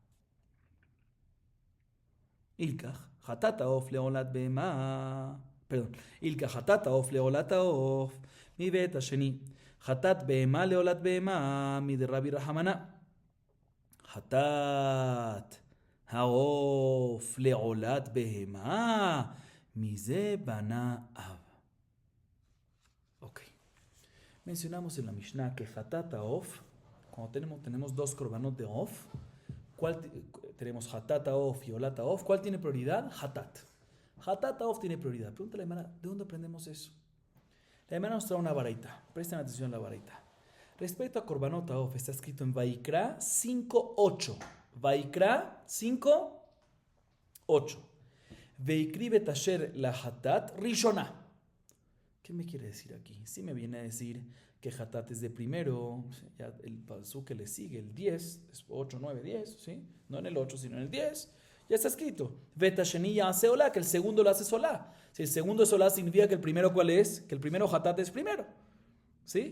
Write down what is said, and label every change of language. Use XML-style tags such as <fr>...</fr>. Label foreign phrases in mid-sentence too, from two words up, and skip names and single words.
<he>אילקח חטאת העוף לעולת בהמה, אילקח חטאת העוף לעולת העוף, מבית השני, חטאת בהמה לעולת בהמה, מדרבי רחמנה. חטאת העוף לעולת בהמה, מזה בנה אב. אוקיי.</he> <es>Mencionamos en la Mishnah que</es> <he>חטאת העוף,</he> <es>cuando tenemos dos korbanot de Of, ¿cuál tenemos</es> <he>חטאת העוף</he> <es>y</es> <he>עולת העוף?</he> <es>¿Cuál tiene prioridad? Hatat.</es> <he>חטאת העוף</he> <es>tiene prioridad. Pregúntale a la Gemara, ¿de dónde aprendemos eso? La Gemara nos trae una baraita. Presten atención a la baraita. Respecto a</es> <he>קרבנות העוף,</he> <es>está escrito en Vaikra 5.8. Vaikra 5.8.</es> <he>והקריב את אשר לחטאת ראשונה.</he> <es>¿Qué me quiere decir aquí? Si me viene a decir que Hatat es de primero, ya el pasú que le sigue, el 10, es 8, 9, 10, ¿sí? No en el 8, sino en el 10, ya está escrito. Betasheni ya hace olá, que el segundo lo hace solá. Si el segundo es olá, significa que el primero, ¿cuál es? Que el primero Hatat es primero, ¿sí?</es>